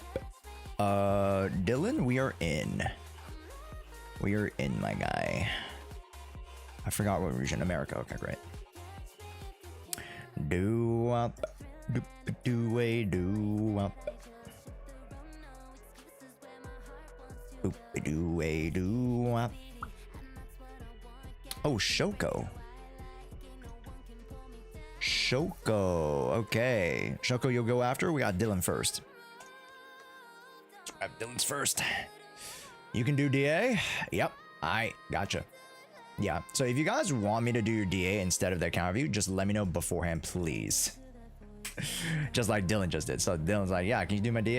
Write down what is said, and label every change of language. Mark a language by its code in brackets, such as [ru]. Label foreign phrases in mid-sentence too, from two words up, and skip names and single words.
[en] Dylan, we are in. We are in, my guy. I forgot what region. America. Okay, great. Do-wop, doop-a-doo-a-doo-wop. Doop-a-doo-a-doo-wop. Oh, Shoko. Shoko. Okay. Shoko, you'll go after? We got Dylan first. Dylan's first. You can do DA? Yep. I gotcha. Yeah. So if you guys want me to do your DA instead of the account review, just let me know beforehand, please. Just like Dylan just did. So Dylan's like, yeah, can you do my DA?